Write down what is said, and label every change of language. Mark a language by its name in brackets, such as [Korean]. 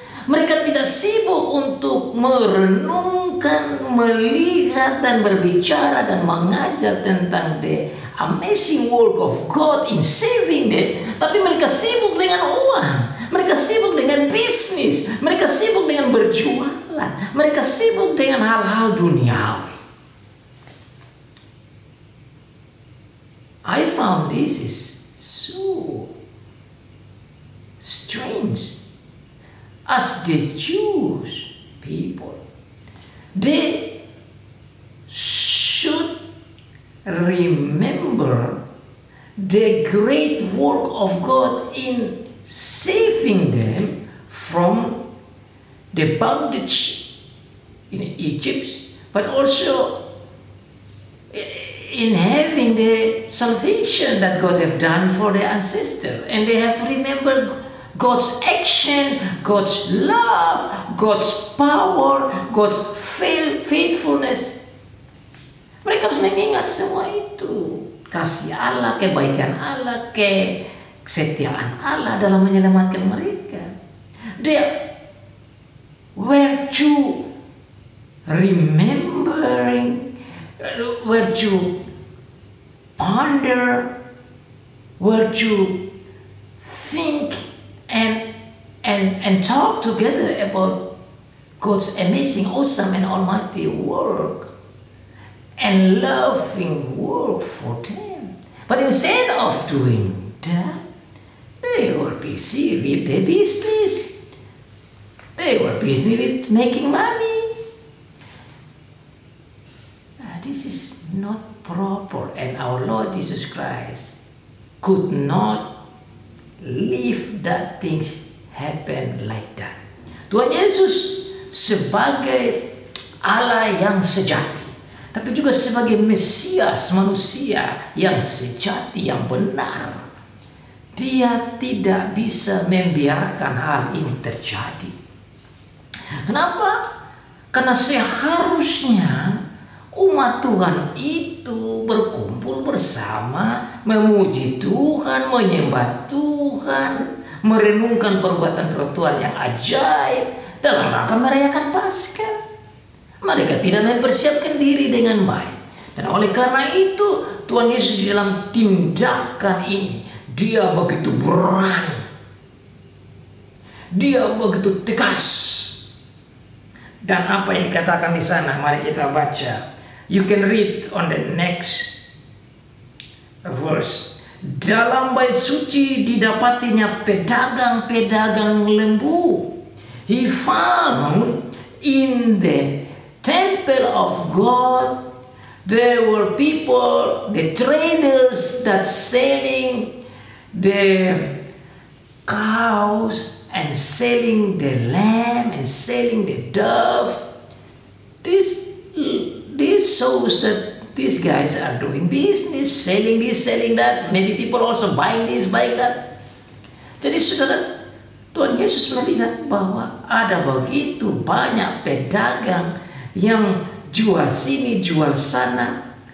[Indonesian] Mereka tidak sibuk untuk merenungkan, melihat dan berbicara dan mengajar tentang [English] the amazing work of God in saving them, [Indonesian] tapi mereka sibuk dengan uang, mereka sibuk dengan bisnis, mereka sibuk dengan berjualan, mereka sibuk dengan hal-hal duniawi. [English] I found this is so strange. As the Jewish people, they should remember the great work of God in saving them from the bondage in Egypt, but also in having the salvation that God have done for their ancestors. And they have to remember God's action, God's love, God's power, God's faithfulness. [Indonesian] Mereka harus mengingat semua itu. Kasih Allah, kebaikan Allah, kesetiaan Allah dalam menyelamatkan mereka. [English] They were to remembering, were to ponder, were to think and talk together about God's amazing, awesome, and almighty work and loving work for them. But instead of doing that, they were busy with their business. They were busy with making money. This is not proper, and our Lord Jesus Christ could not leave that things happen like that. [Indonesian] Tuhan Yesus sebagai Allah yang sejati, tapi juga sebagai Mesias manusia yang sejati, yang benar, Dia tidak bisa membiarkan hal ini terjadi. Kenapa? Karena seharusnya umat Tuhan itu berkumpul bersama, memuji Tuhan, menyembah Tuhan, merenungkan perbuatan Tuhan yang ajaib dalam rangka merayakan Paskah. Mereka tidak mempersiapkan diri dengan baik. Dan oleh karena itu, Tuhan Yesus di dalam tindakan ini, Dia begitu berani, Dia begitu tegas. Dan apa yang dikatakan di sana, mari kita baca. [English] You can read on the next verse. [Indonesian] Dalam bait suci didapatinya pedagang-pedagang lembu. [English] He found in the temple of God, there were people, the traders that selling the cows and selling the lamb and selling the dove. This shows that these guys are doing business, selling this, selling that. Maybe people also buying this, buying that. [Indonesian] Jadi saudara, Tuhan Yesus melihat bahwa ada begitu banyak pedagang yang jual sini, jual sana.